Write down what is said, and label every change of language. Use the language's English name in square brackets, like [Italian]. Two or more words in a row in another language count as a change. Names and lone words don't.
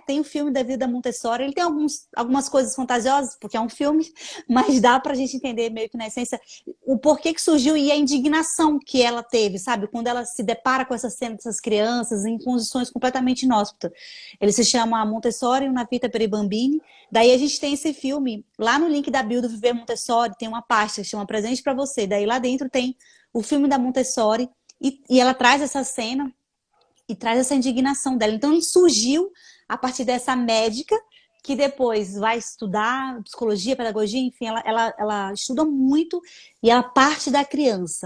[Portuguese] Tem o filme da vida Montessori, ele tem algumas coisas fantasiosas, porque é um filme, mas dá para a gente entender meio que na essência o porquê que surgiu e a indignação que ela teve, sabe? Quando ela se depara com essa cena dessas crianças em condições completamente inóspitas. Ele se chama Montessori, una vita per i bambini. Daí a gente tem esse filme, lá no link da bio do Viver Montessori, tem uma pasta que chama Presente para Você. Daí lá dentro tem o filme da Montessori e ela traz essa cena e traz essa indignação dela. Então ele surgiu a partir dessa médica que depois vai estudar psicologia, pedagogia, enfim, ela estuda muito e ela parte da criança.